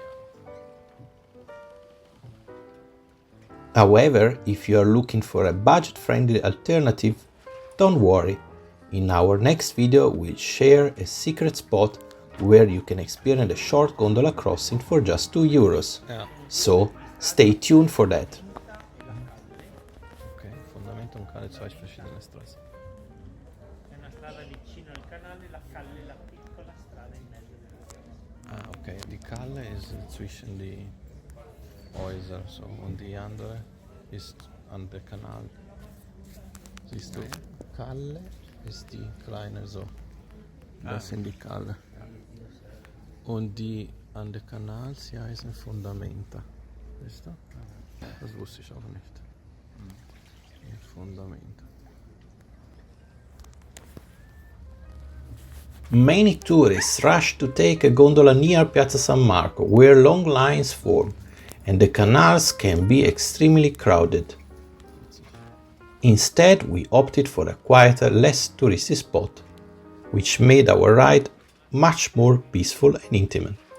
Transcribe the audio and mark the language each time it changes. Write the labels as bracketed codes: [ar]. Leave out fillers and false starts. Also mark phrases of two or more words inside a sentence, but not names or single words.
[en] However, if you are looking for a budget-friendly alternative, don't worry. In our next video, we'll share a secret spot where you can experience a short gondola crossing for just €2. Yeah. So, stay tuned for that. [it] Ok, fondamento un canale, [de] zwei verschiedene Straßen. [it] È una strada vicino al canale, la calle, la piccola strada in mezzo della piazza. [de] Ah, okay, die Kalle ist zwischen die Häuser so und die andere ist an der Kanal. Siehst du, Kalle ist die kleine so. Das sind die Kalle. Und die an der Kanal, sie heißen Fundamenta. Weißt du? Das wusste ich auch nicht. Fundamenta. [en] Many tourists rush to take a gondola near Piazza San Marco, where long lines form, and the canals can be extremely crowded. Instead, we opted for a quieter, less touristy spot, which made our ride much more peaceful and intimate.